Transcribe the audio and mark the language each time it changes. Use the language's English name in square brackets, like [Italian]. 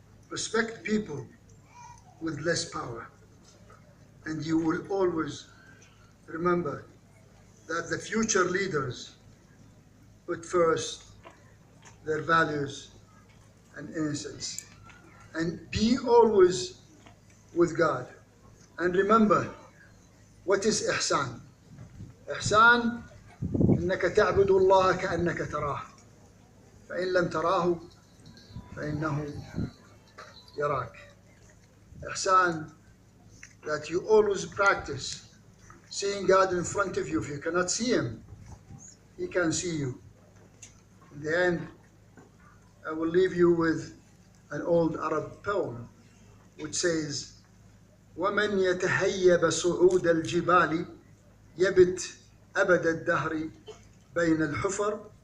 [English] Respect people with less power, and you will always remember that the future leaders put first their values and innocence. And be always with God. And remember, what is إحسان? [Arabic] إحسان إنك تعبد الله كأنك تراه فإن لم تراه فإنه يراك. [English] إحسان, that you always practice seeing God in front of you. If you cannot see Him, He can see you. In the end, I will leave you with an old Arab poem which says, [Arabic] ومن يتهيب صعود الجبال يبت أبد الدهر بين الحفر.